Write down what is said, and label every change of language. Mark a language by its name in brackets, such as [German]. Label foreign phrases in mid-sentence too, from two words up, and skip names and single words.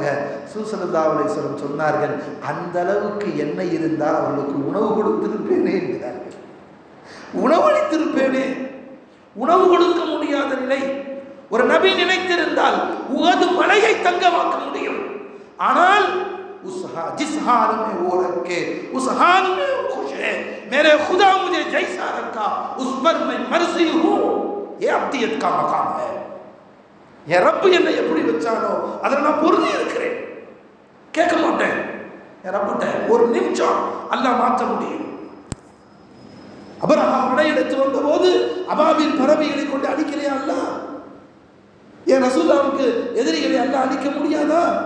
[Arabic] صلى الله عليه وسلم [Tamil] சொன்னார்கள், அந்த அளவுக்கு எண்ணெய் இருந்தால் அவர்களுக்கு உணவு கொடுத்திருப்பேனே என்கிறார்கள். உணவளித்திருப்பேனே. உணவு கொடுக்க முடியாத நிலை. ஒரு நபி நினைத்திருந்தால் உஹது மலையை தங்கமாக்க முடியும். [Hindi] ஆனால் उस जिस हाल में वो रखे उस हाल में वो खुश है. मेरे खुदा मुझे जैसा रखा उस पर मैं मर्जी हूँ. ये अब्दियत का मकाम है. [Tamil] என் ரப்பு என்னை எப்படி வச்சானோ அதில் நான் பொருந்தி இருக்கிறேன். கேட்க மாட்டேன். என் ரப்பிட்ட ஒரு நிமிஷம் அல்லாஹ் மாற்ற முடியும். அபரஹா படையெடுத்து வந்த போது அபாபில் பறவைகளை கொண்டு அடிக்கிறையா அல்லாஹ்? என் ரசூலுல்லாஹ்வுக்கு எதிரிகளை அல்லாஹ் அழிக்க முடியாதா?